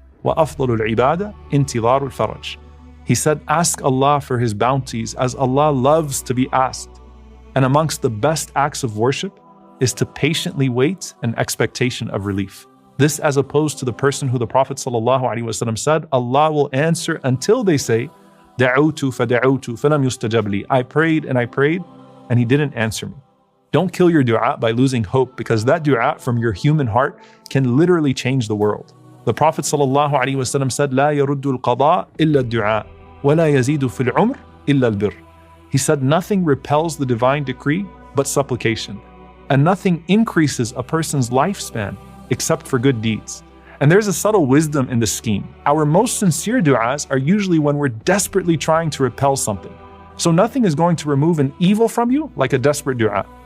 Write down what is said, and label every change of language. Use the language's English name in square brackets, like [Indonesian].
[Arabic] وأفضل العبادة انتظار الفرج. [English] He said, ask Allah for His bounties as Allah loves to be asked. And amongst the best acts of worship is to patiently wait in expectation of relief. This as opposed to the person who the Prophet ﷺ said, Allah will answer until they say, [Arabic] دعوت فدعوت فلم يستجب لي. [English] I prayed and He didn't answer me. Don't kill your dua by losing hope, because that dua from your human heart can literally change the world. The Prophet ﷺ said, [Arabic] لا يرد القضاء إلا الدعاء ولا يزيد في العمر إلا البر. [English] He said, nothing repels the divine decree but supplication, and nothing increases a person's lifespan except for good deeds. And there's a subtle wisdom in the scheme. Our most sincere du'as are usually when we're desperately trying to repel something. So nothing is going to remove an evil from you like a desperate du'a.